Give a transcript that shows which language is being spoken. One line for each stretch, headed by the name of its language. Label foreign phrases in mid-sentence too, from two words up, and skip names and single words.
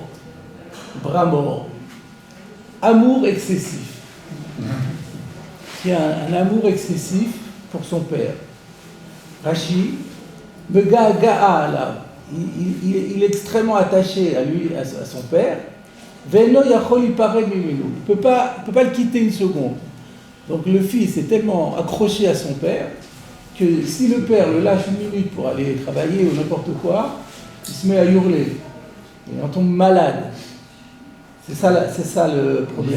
French: Bramor. Amour excessif. Il y a un amour excessif pour son père. Rashi, Mega'a, là, il est extrêmement attaché à lui, à son père.
Hebrew: ואינו יכול ליפרד ממנו.
French: Il ne peut pas le quitter une seconde. Donc le fils est tellement accroché à son père que si le père le lâche une minute pour aller travailler ou n'importe quoi, il se met à hurler. Il en tombe malade. C'est ça le problème.